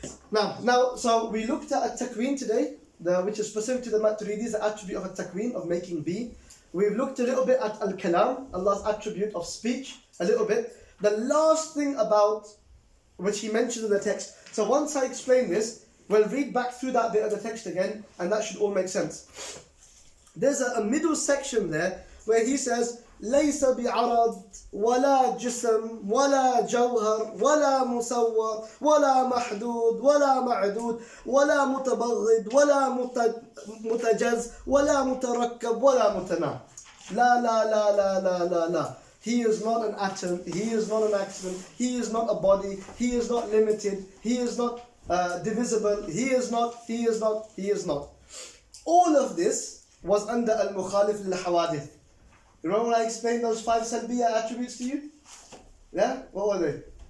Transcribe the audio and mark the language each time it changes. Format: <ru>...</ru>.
<en>Now, so we looked at at-takween today, which is specific to the Maturidis, the attribute of at-takween, of making be. We've looked a little bit at al-Kalam, Allah's attribute of speech, a little bit. The last thing about which he mentioned in the text. So once I explain this, we'll read back through that bit of the text again, and that should all make sense. There's a middle section there where he says,</en> <ar>ليس بعرض ولا جسم ولا جوهر ولا مصور ولا محدود ولا معدود ولا متبغض ولا متجز ولا متركب ولا متناهي. لا لا لا لا لا لا لا.</ar> <en>He is not an atom, he is not an accident, he is not a body, he is not limited, he is not divisible, he is not. All of this was under al-Mukhalif lil-Hawadith. Remember when I explained those 5 Salbiya attributes to you? Yeah? What were they?</en>